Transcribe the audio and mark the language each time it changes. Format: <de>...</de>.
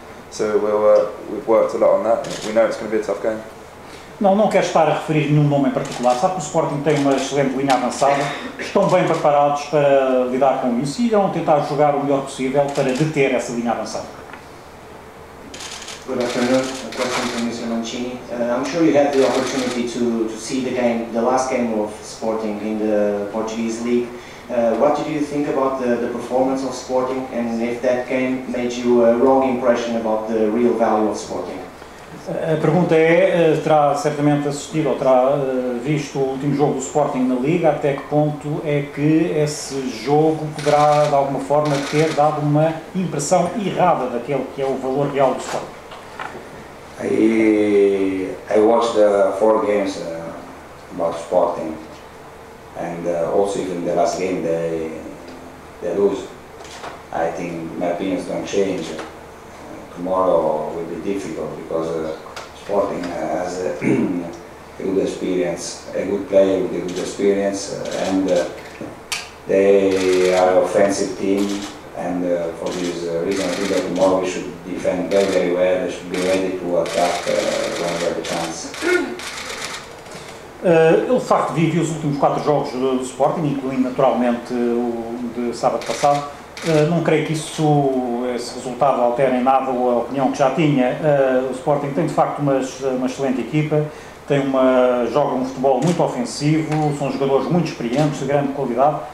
<en>So we've worked a lot on that. We know it's going to be a tough game.</en> <pt>Não quero estar a referir nenhum nome em particular. Sabe que o Sporting tem uma excelente linha avançada, estão bem preparados para lidar com isso e irão tentar jogar o melhor possível para deter essa linha avançada.</pt> <en>Good afternoon. A question from Mr. Mancini. I'm sure you had the opportunity to see the last game of Sporting in the Portuguese League. What did you think about the performance of Sporting, and if that game made you a wrong impression about the real value of Sporting?</en> <pt>A pergunta terá certamente assistido ou terá visto o último jogo do Sporting na Liga, até que ponto é que esse jogo poderá de alguma forma ter dado uma impressão errada daquele que é o valor real do Sporting?</pt> <en>I watched the 4 games about Sporting, and also even the last game they lose. I think my opinions don't change. Tomorrow will be difficult because Sporting has a good experience, a good player with a good experience, and they are an offensive team. And for this reason, I think that tomorrow we should defend very, very well. We should be ready to attack whenever the chance.</en> <pt>Ele de facto vive os últimos 4 jogos do Sporting, incluindo naturalmente o de sábado passado. Não creio que esse resultado altere em nada a opinião que já tinha. O Sporting tem de facto uma excelente equipa, joga um futebol muito ofensivo, são jogadores muito experientes, de grande qualidade.</pt>